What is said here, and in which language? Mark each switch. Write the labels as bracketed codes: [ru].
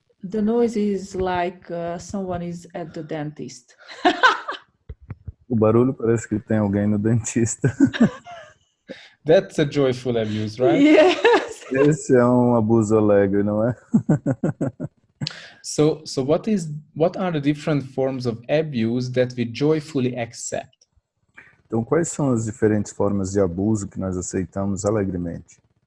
[en] The noise is like someone is at the dentist. [pt] O barulho parece que tem alguém no dentista. [en] That's a joyful abuse, right? Yes. [pt] Esse é um abuso alegre, não é? [en] So what are the different forms of abuse that we joyfully accept? [pt] Então, quais são as diferentes formas de abuso que nós aceitamos alegremente?